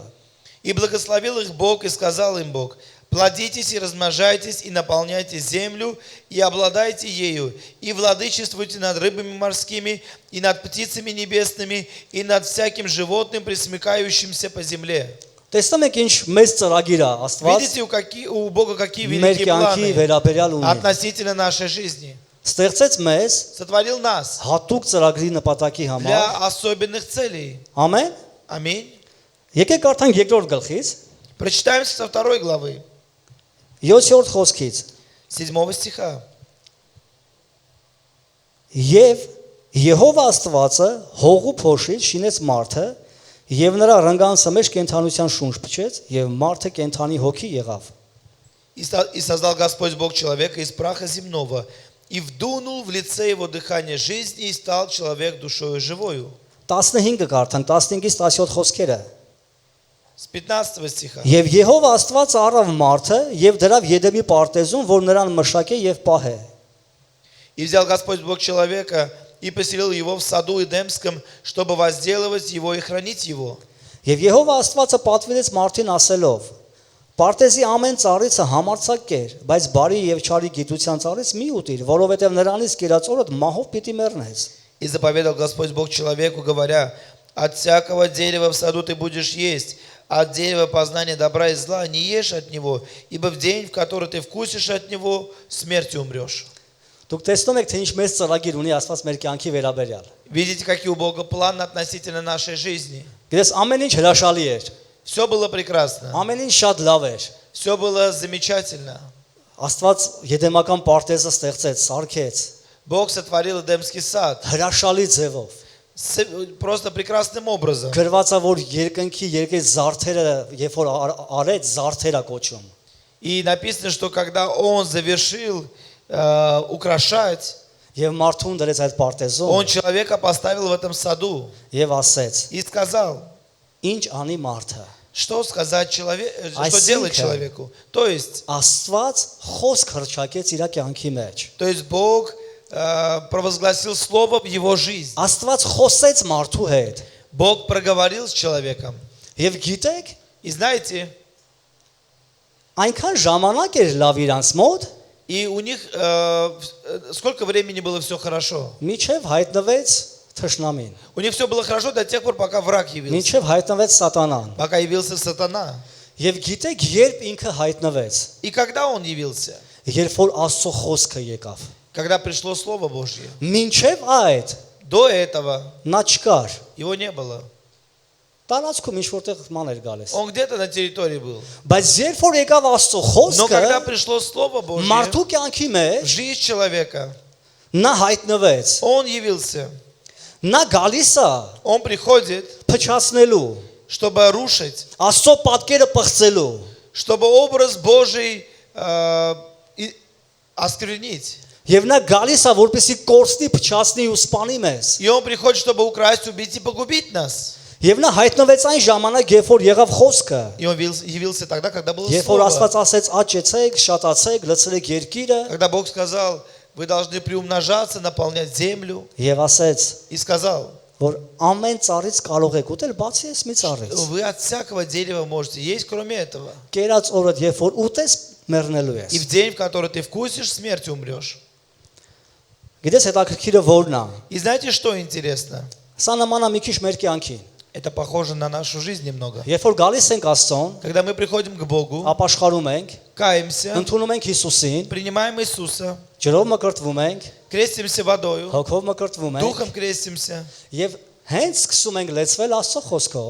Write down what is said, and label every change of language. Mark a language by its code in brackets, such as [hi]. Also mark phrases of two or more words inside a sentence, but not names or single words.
[ru] И благословил их Бог, и сказал им Бог: плодитесь и размножайтесь, и наполняйте землю, и обладайте ею, и владычествуйте над рыбами морскими, и над птицами небесными, и над всяким животным, пресмыкающимся по земле. [hy] Տեսնում եք ինչ մեծ ծրագիր է Աստված [ru] Видите, у Бога какие [hy] մեր [ru] великие [hy] կյանքի [ru] планы [hy] վերաբերյալ ունի։ [ru] относительно нашей жизни. [hy] Ստեղծեց մեզ [ru] Сотворил нас [hy] հատուկ ծրագրի նպատակի համար։ [ru] для особенных целей. [hy] Ամեն։ [ru] Аминь. [hy] Եկեք կարդանք երկրորդ գլխից, [ru] Прочитаем со 2 главы, [hy] 7-րդ խոսքից։ [ru] 7 стиха. [hy] Եվ Եհովա Աստվածը հողու փոշից շինեց մարդը եւ նրա ռնգանցը մեջ կենթանության շունչ փչեց եւ մարդը կենթանի հոգի եղավ։ [ru] И создал Господь Бог человека из праха земного, и вдунул в лице его дыхание жизни, и стал человек душою живою. [hy] 15-ը կարդանք 15-ից 17 խոսքերը։ [ru] С 15 стиха. [hy] Եվ Եհովա Աստվածը առավ մարդը եւ դրավ Եդեմի պարտեզում, որ նրան մշակե եւ պահե։ [ru] И взял Господь Бог человека и поселил его в саду Эдемском, чтобы возделывать его и хранить его. [hy] Եվ Եհովա Աստվածը պատվիրեց մարդին ասելով. Պարտեզի ամեն ծառիցը համարցակ կեր, բայց բարի եւ չարի գիտության ծառից մի ուտիր, որովհետեւ նրանից կերած օրդ մահով պիտի մեռնես։ [ru] И заповедал Господь Бог человеку, говоря: от всякого дерева в саду ты будешь есть, а от дерева познания добра и зла не ешь от него, ибо в день, в который ты вкусишь от него, смертью умрешь. [hy] Դուք տեսնում եք, թե ինչ մեծ ծրագիր ունի Աստված մեր կյանքի վերաբերյալ։ [ru] Видите, какие у Бога планы относительно нашей жизни. [hy] Գիտես, ամեն ինչ հրաշալի էր, [ru] Все было прекрасно, [hy] ամեն ինչ շատ լավ էր։ [ru] все было замечательно. [hy] Աստված Եդեմական պարտեզը ստեղծեց, սարքեց, [ru] Бог сотворил Эдемский сад [hy] հրաշալի ձևով։ [ru] просто прекрасным образом. [hy] Գրված է, որ երկնքի երկու զարդերը, երբ որ արեց, զարդերա կոչում։ [ru] И написано, что когда он завершил украшать, [hy] Եվ մարդուն դրեց այդ պարտեզում [ru] он человека поставил в этом саду [hy] եւ ասեց. [ru] и сказал: [hy] Ինչ անի մարդը։ [ru] что сказать человеку, что [hy] Այսինքն, [ru] делать человеку. То есть [hy] Աստված խոսք հրճակեց իր կյանքի մեջ։ [ru] Бог провозгласил слово в его жизнь. [hy] Աստված խոսեց մարդու հետ։ [ru] Бог проговорил с человеком. [hy] Եվ гիտեք, [ru] И знаете, [hy] այնքան ժամանակ էր լավ իրանց մոտ, [ru] И у них сколько времени было все хорошо? [hy] Միջև հայտնվեց թշնամին, [ru] У них все было хорошо до тех пор, пока враг явился. [hy] միջև հայտնվեց սատանան։ [ru] Пока явился сатана. [hy] Եվ գիտեք, երբ ինքը հայտնվեց, [ru] И когда он явился? [hy] երբ որ Աստծո խոսքը եկավ։ [ru] Когда пришло Слово Божье. [hy] Մինչև այդ [ru] До этого [hy] նա չկար։ [ru] его не было. [hy] Տարածքում ինչ որտեղ ման էր գալիս։ [ru] Он где-то на территории был. [hy] Բայց երբ որ եկավ Աստծո [ru] Но когда [hy] խոսքը, [ru] пришло Слово Божье [hy] մարդու կյանքի [ru] в [hy] մեջ [ru] жизнь человека, [hy] նա հայտնվեց։ [ru] он явился. [hy] Նա գալիս է [ru] Он приходит, [hy] փչացնելու, [ru] чтобы рушить, [hy] Աստծո պատկերը պղծելու, [ru] чтобы образ Божий осквернить. [hy] եւ նա գալիս է որպեսի կորցնի, փչացնի ու սպանի մեզ։ [ru] И он приходит, чтобы украсть, убить и погубить нас. [hy] Եվ նա հայտնվեց այն ժամանակ, երբ որ եղավ խոսքը, [ru] И он явился тогда, когда было [hy] երբ որ [ru] Слово. [hy] Աստված ասեց աճեցեք, շատացեք, լցրեք երկիրը, [ru] Когда Бог сказал, вы должны приумножаться, наполнять землю. [hy] եւ ասեց, [ru] И сказал, [hy] որ ամեն ծառից կարող եք ուտել, բացի այս մի ծառից։ [ru] вы от всякого дерева можете есть, кроме этого. [hy] Կերած օրդ, երբ որ ուտես, մեռնելու ես։ [ru] И в день, в который ты вкусишь, смертью умрешь. [hy] Գիտես հետաքրքիրը որն է։ [ru] И знаете, что интересно? [hy] Սա նման է մի քիչ մեր կյանքին։ [ru] Это похоже на нашу жизнь немного. [hy] Երբ որ գալիս ենք Աստծուն, [ru] Когда мы приходим к Богу, [hy] ապաշխարում ենք, [ru] каемся, [hy] ընդունում ենք Հիսուսին, [ru] принимаем Иисуса, [hy] ջրով մկրտվում ենք, [ru] крестимся водою, [hy] հոգով մկրտվում ենք, [ru] духом крестимся. [hy] եւ հենց սկսում ենք լեցվել Աստծո խոսքով,